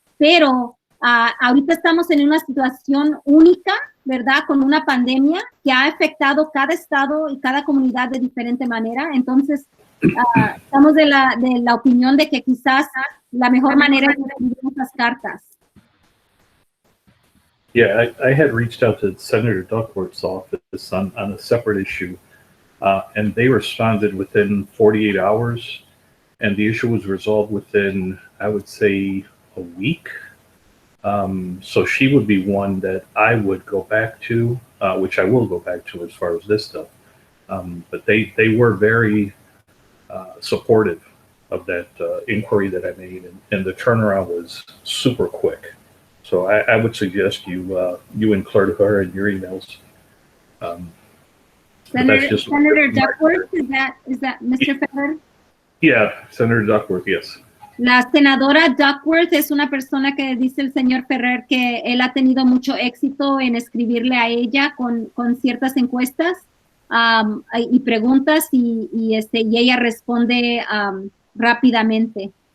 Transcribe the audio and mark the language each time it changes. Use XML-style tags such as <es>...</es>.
<es>Pero ahorita estamos en una situación única, ¿verdad? Con una pandemia que ha afectado cada estado y cada comunidad de diferente manera. Entonces, estamos de la opinión de que quizás la mejor manera es escribir esas cartas.</es> <en>Yeah, I had reached out to Senator Duckworth's office on a separate issue, and they responded within 48 hours, and the issue was resolved within, I would say, a week. So she would be one that I would go back to, which I will go back to as far as this stuff. But they were very supportive of that inquiry that I made, and the turnaround was super quick. So I would suggest you include her in your emails. Senator Duckworth, is that Mr. Ferrer? Yeah, Senator Duckworth, yes.</en> <es>La senadora Duckworth es una persona que dice el señor Ferrer que él ha tenido mucho éxito en escribirle a ella con ciertas encuestas y preguntas y ella responde rápidamente.</es>